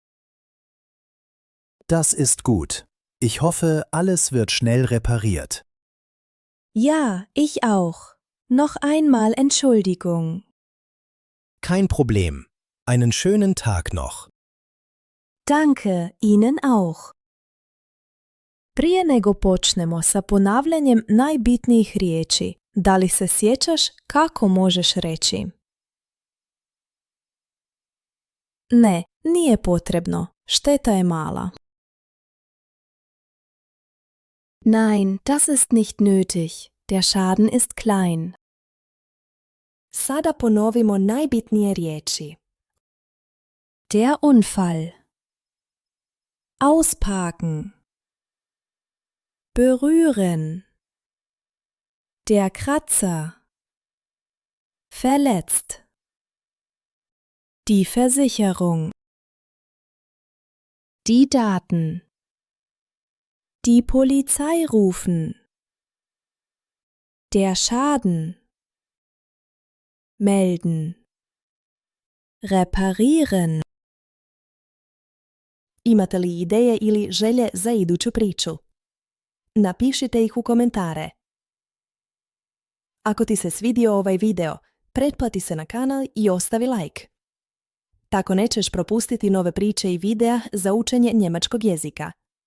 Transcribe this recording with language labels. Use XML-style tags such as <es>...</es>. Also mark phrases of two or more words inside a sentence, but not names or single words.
<de>Das ist gut. Ich hoffe, alles wird schnell repariert. Ja, ich auch. Noch einmal Entschuldigung. Kein Problem. Einen schönen Tag noch. Danke, Ihnen auch.</de> <bs>Prije nego počnemo sa ponavljanjem najbitnijih riječi, da li se sjećaš kako možeš reći? Ne, nije potrebno. Šteta je mala.</bs> <de>Nein, das ist nicht nötig. Der Schaden ist klein.</de> <bs>Sada ponovimo najbitnije riječi.</bs> <de>Der Unfall. Ausparken. Berühren. Der Kratzer. Verletzt. Die Versicherung. Die Daten. Die Polizei rufen. Der Schaden. Melden. Reparieren.</de> <bs>Imate li ideje ili želje za iduću priču? Napišite ih u komentare. Ako ti se svidio ovaj video, pretplati se na kanal i ostavi like. Tako nećeš propustiti nove priče i videa za učenje njemačkog jezika.</bs>